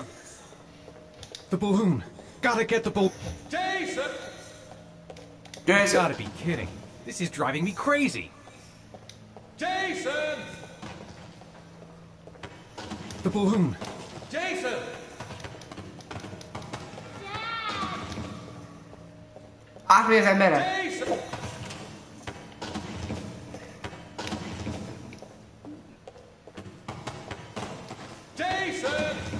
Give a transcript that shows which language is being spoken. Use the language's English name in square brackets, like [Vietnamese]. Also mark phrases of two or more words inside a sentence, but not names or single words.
[English] The balloon! Gotta get the balloon! Jason! You gotta be kidding. This is driving me crazy! Jason! The balloon! Jason! [Hungarian] Átmegy az emberre! [English] Jason! Jason!